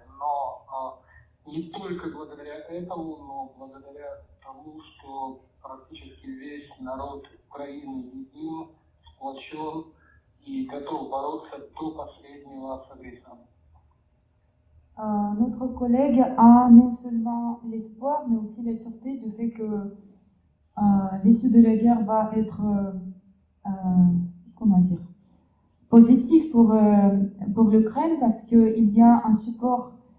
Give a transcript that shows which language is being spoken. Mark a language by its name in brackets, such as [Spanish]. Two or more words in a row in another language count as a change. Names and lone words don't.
[Russian] Но не только благодаря этому, но благодаря тому, что практически весь народ Украины един, сплочен и готов бороться до последнего с агрессором. [French] Notre collègue a non seulement l'espoir, mais aussi la sûreté du fait que l'issue de la guerre va être, comment dire, positive pour l'Ukraine, parce qu'il y a un support,